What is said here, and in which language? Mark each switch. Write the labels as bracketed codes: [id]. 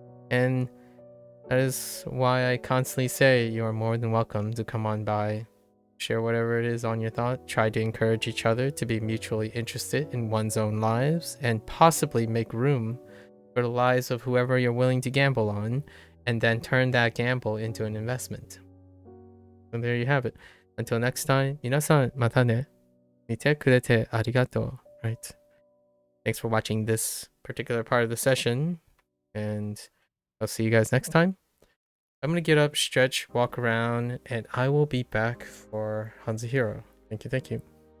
[en] And that is why I constantly say you are more than welcome to come on by, share whatever it is on your thought, try to encourage each other to be mutually interested in one's own lives, and possibly make room for the lives of whoever you're willing to gamble on, and then turn that gamble into an investment. So there you have it. Until next time, [ja] 皆さんまたね。見てくれてありがとう. [en] Right. Thanks for watching this particular part of the session, and I'll see you guys next time. I'm gonna get up, stretch, walk around, and I will be back for Hanzuhiro. Thank you.